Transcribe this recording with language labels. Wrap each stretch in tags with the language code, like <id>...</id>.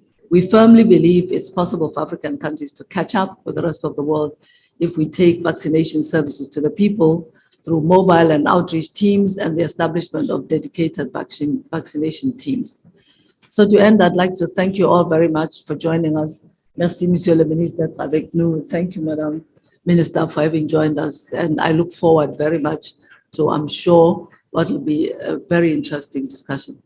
<en>We firmly believe it's possible for African countries to catch up with the rest of the world if we take vaccination services to the people through mobile and outreach teams and the establishment of dedicated vaccination teams. So to end, I'd like to thank you all very much for joining us.</en> <fr>Merci, Monsieur le Ministre, d'être avec nous.</fr> <en>Thank you, Madam Minister, for having joined us. And I look forward very much to, I'm sure, what will be a very interesting discussion.</en>